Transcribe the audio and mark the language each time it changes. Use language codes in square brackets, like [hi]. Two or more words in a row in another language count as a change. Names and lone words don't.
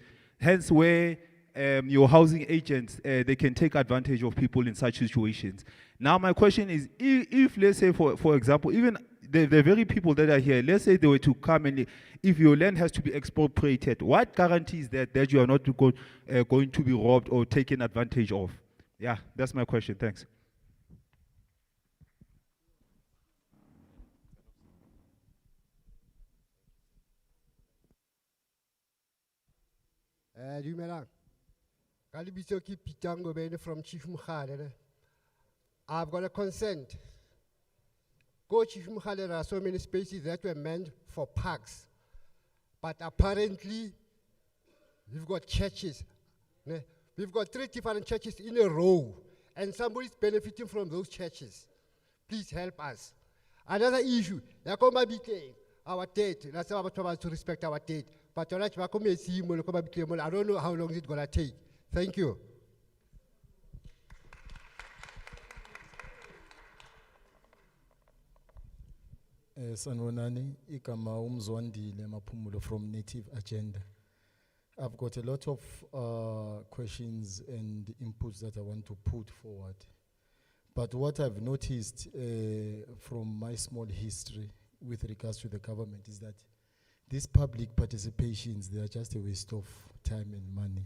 [en] Hence where your housing agents, they can take advantage of people in such situations. Now my question is, if let's say for example, even the very people that are here, let's say they were to come and if your land has to be expropriated, what guarantees that you are not going to be robbed or taken advantage of? Yeah, that's my question. Thanks. Dumelang. [st] Ka lebitso ke Peter Ngobeni from Chief Mkhale. [en] I've got a consent. Go Chief Mkhale, there are so many spaces that were meant for parks. But apparently, we've got churches. Ne? We've got 3 different churches in a row, and somebody's benefiting from those churches. Please help us. Another issue, our date. That's why we're to respect our date. But I don't know how long it's going to take. Thank you. [zu] Sanwonani, igama umzwandile Maphumulo from Native Agenda. [en] I've got a lot of questions and inputs that I want to put forward. But what I've noticed from my small history with regards to the government is that these public participations, they are just a waste of time and money.